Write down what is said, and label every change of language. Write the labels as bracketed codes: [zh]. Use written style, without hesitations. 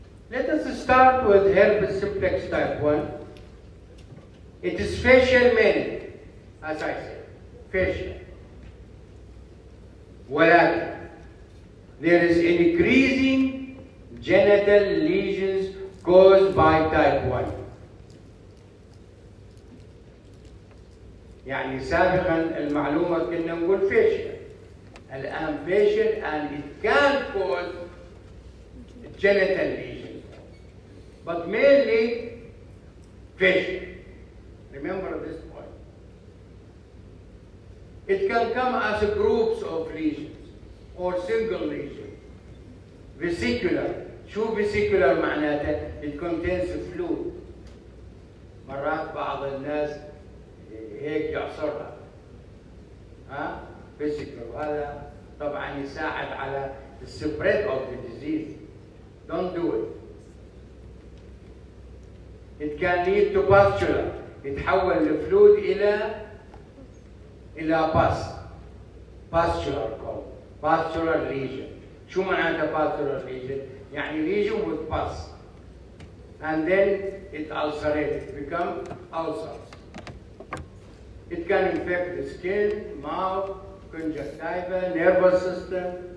[en] Let us start with herpes simplex type 1. It is facial mainly, as I said, facial. ولكن there is increasing genital lesions caused by type 1. [ar] يعني سابقا المعلومة كنا نقول facial. [en] الآن facial, and it can cause genital lesions, but mainly facial. Remember this point. It can come as groups of lesions or single lesion. Vesicular. [ar] شو [en] vesicular [ar] معناته؟ [en] It contains fluid. [ar] مرات بعض الناس هيك يعصرها. [en] Vesicular. [ar] وهذا طبعا يساعد على [en] the spread of the disease. Don't do it. It can lead to pustular. [ar] يتحول الفلويد إلى pus. [en] Pustular called. Pustular lesion. [ar] شو معناتها [en] pustular lesion؟ يعني lesion with pus. And then it ulcerates, become ulcers. It can infect the skin, mouth, conjunctiva, nervous system.